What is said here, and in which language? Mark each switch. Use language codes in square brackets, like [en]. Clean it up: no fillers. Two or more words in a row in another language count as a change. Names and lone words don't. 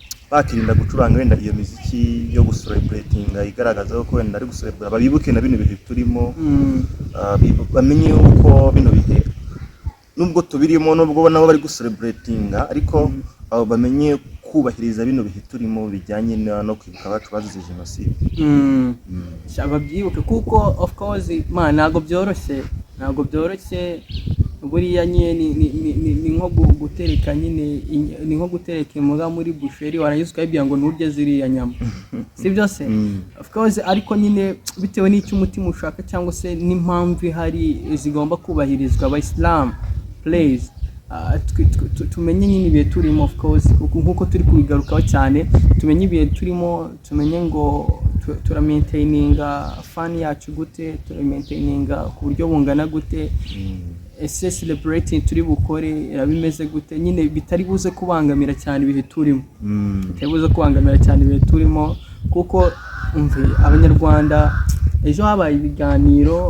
[rw] bakirinda gucuranga wenda iyo miziki yo gucelebratinga igaragaza ko wenda ari gucelebrate babibuke na bino bihe turimo bamenye uko bino bihe nubwo tubirimo nubwo nabo bari gucelebratinga ariko bamenye kubahiriza bino bihe turimo bijyanye no kwibuka abacu bazize jenoside. Babyibuke kuko [en] of course [rw] ntabwo byoroshye buriya nyine ni nko gutereka nyine ni nko gutereka imbwa muri busheri warangiza ukayibwira ngo nturye ziriya nyama si byose [en] of course [rw] ariko nyine bitewe n'icyo umutima ushaka cyangwa se n'impamvu ihari zigomba kubahirizwa abayisilamu please tumenye nyine ibihe turimo [en] of course [rw] nkuko turi kubigarukaho cyane tumenye ibihe turimo tumenye ngo turamaintaininga fani yacu gute turamaintaininga ku buryo bungana gute ese celebrating turi bukore bimeze gute nyine bitari buze kubangamira cyane ibihe turimo bitari buze kubangamira cyane ibihe turimo kuko abanyarwanda ejo habaye ibiganiro